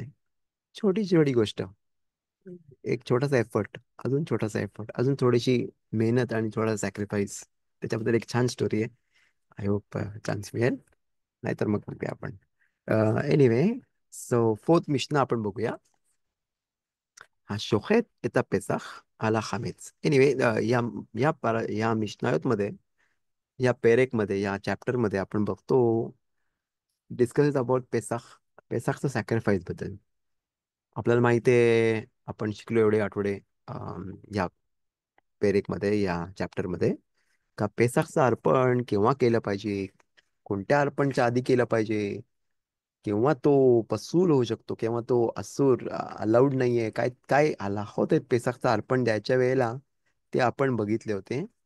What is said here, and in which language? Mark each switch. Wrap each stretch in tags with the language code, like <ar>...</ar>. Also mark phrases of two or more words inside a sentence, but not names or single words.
<mr>छोटी छोटी गोष्ट, एक छोटासा एफर्ट, अजून छोटासा एफर्ट, अजून थोडीशी मेहनत आणि थोडा सॅक्रिफाईस, त्याच्याबद्दल एक छान स्टोरी आहे.</mr> <en>I hope</en> <mr>चान्स मिळेल, नाहीतर मग बघूया आपण. एनिवे,</mr> <en>so fourth</en> <mr>मिशना आपण बघूया.</mr> <he>השוחט את הפסח על החמץ.</he> <mr>एनिवे, या मिशनायोत मध्ये, या पेरेक मध्ये, या चॅप्टर मध्ये आपण बघतो</mr> <en>discuss about</en> <mr>पेसाख, पेसाखचं सॅक्रिफाईस बद्दल. आपल्याला माहिती आहे, आपण शिकलो एवढे आठवडे या पेरेक मध्ये, या चॅप्टर मध्ये, का पेसाखचं अर्पण केव्हा केलं पाहिजे, कोणत्या अर्पणच्या आधी केलं पाहिजे, केव्हा तो पसूल होऊ शकतो, केव्हा तो असूर अलाउड नाहीये, काय काय आला होते पेसाखचं अर्पण द्यायच्या वेळेला, ते आपण बघितले होते.</mr>